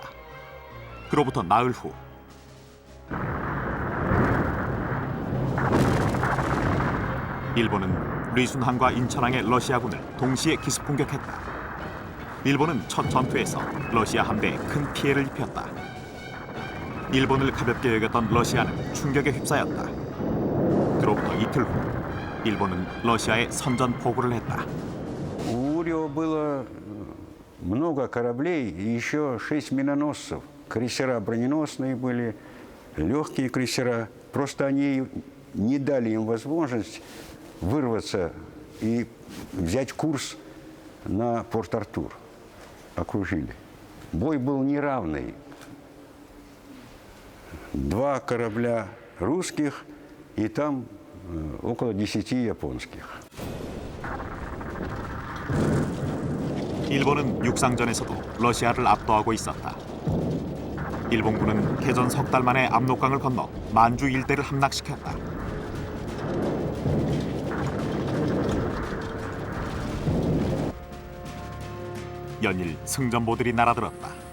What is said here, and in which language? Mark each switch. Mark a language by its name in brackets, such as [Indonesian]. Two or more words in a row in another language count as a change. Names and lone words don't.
[Korean] 그로부터 나흘 후 일본은 리순항과 인천항의 러시아군을 동시에 기습 공격했다. 일본은 첫 전투에서 러시아 함대에 큰 피해를 입혔다. 일본을 가볍게 여겼던 러시아는 충격에 휩싸였다. 그로부터 이틀 후 일본은 러시아에 선전포고를 했다. [Russian] У Урио было много кораблей и еще 6 миноносцев. Крейсера броненосные были, легкие крейсера. Просто они не дали им возможность вырваться и взять курс на Порт-Артур. Окружили. Бой был неравный. 2 корабля русских и там около 10 японских. [Korean] 일본은 육상전에서도 러시아를 압도하고 있었다. 일본군은 개전 석 달 만에 압록강을 건너 만주 일대를 함락시켰다. 연일 승전보들이 날아들었다.